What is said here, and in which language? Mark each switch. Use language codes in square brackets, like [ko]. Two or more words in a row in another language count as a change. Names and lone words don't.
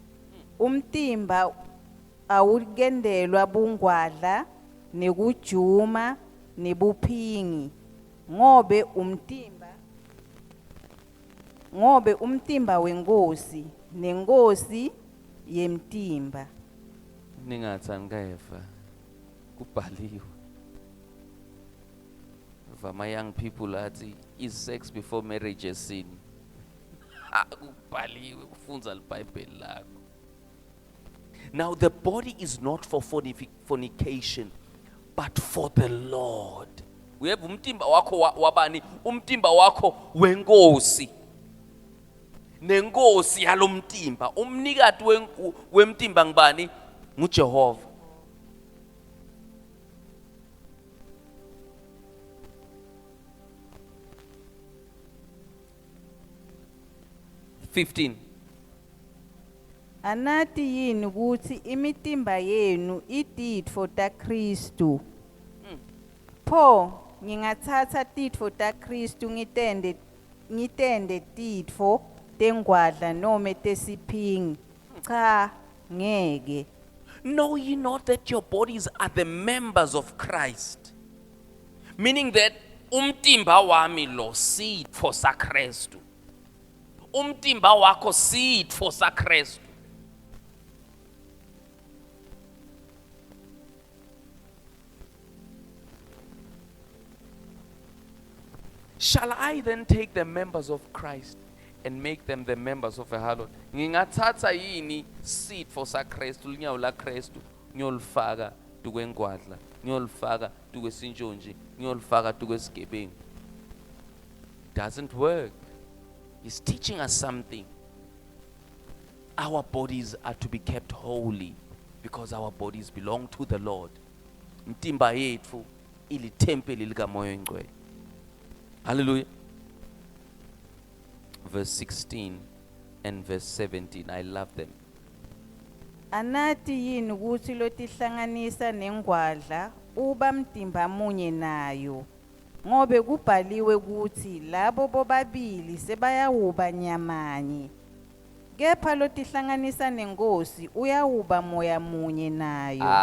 [ss] Umtimba awukendelwa bungwadla nekujuma nebuphingi, ngobe umtimba wenkosi nenkosi yemtimba. Ningathi angeva kubhaliwe. [en] My young people athi, is sex before marriage a sin? [ss] Kubhaliwe kufunza iBhayibheli lakho. [en] Now the body is not for fornication, but for the Lord. We have [ss] umtimba wako wabani? Umtimba wako wenkosi. Nenkosi yalomtimba. Umnikati wemtimba ngubani? nguJehova. Anathi yini ukuthi imitimba yenu ititfo taKristu? Pho ngingathatha titfo taKristu ngitende titfo tengwadla noma tesiphingi? Cha, ngeke. [en] Know ye not that your bodies are the members of Christ? Meaning that [ss] umtimba wami lo sitfo saKristu. Umtimba wako sitfo saKristu. [en] Shall I then take the members of Christ and make them the members of a harlot? [ss] Ngingathatha yini sitfo saKristu, linyawo laKristu, ngiyolifaka tukwengwadla, ngiyolifaka tukwesintshontshi, ngiyolifaka tukwesigebengu? [en] Doesn't work. He's teaching us something. Our bodies are to be kept holy because our bodies belong to the Lord. [ss] Mtimba yetfu ili tempeli likaMoya Oyingcwele. [en] Hallelujah. Verse 16 and verse 17. I love them. [ss] Anathi yini ukuthi lotihlanganisa nengwadla uba mtimba munye nayo? Ngobe kubhaliwe ukuthi labo bobabili sebayawuba nyamanye. Kepha lotihlanganisa nenkosi uyawuba moya munye nayo.